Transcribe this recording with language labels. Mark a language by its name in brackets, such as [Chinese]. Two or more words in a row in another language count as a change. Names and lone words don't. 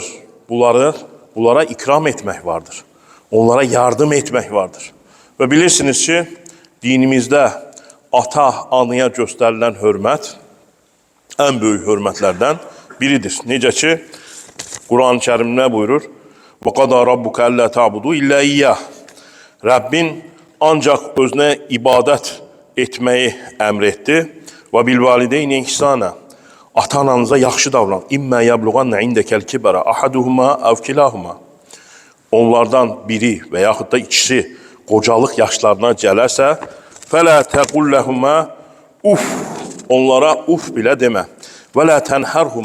[Azerbaijani] Bunlara ikram etmək vardır. Onlara yardım etmək vardır. Və bilirsiniz ki, dinimizdə ata-anıya göstərilən hörmət ən böyük hörmətlərdən biridir. Necə ki, Quran-ı Kərim nə buyurur? [Arabic] وَقَدَى رَبُّكَ أَلَّا تَعْبُدُوا إِلَّا إِيَّهُ. [Azerbaijani] Rəbbin ancaq özünə ibadət etməyi əmr etdi. [Arabic] وَبِالْوَالِدَيْنِ إِحْسَانًا. [Azerbaijani] Ata-ananıza yaxşı davran. [Arabic] إما يبلغن عندك الكبر أحدهما أو كلاهما. [Azerbaijani] Onlardan biri və yaxud da ikisi qocalıq yaşlarına gələrsə, [Arabic] فلا تقل لهما أف. [Azerbaijani] Onlara uf bilə demə. [Arabic] ولا تنهرهما.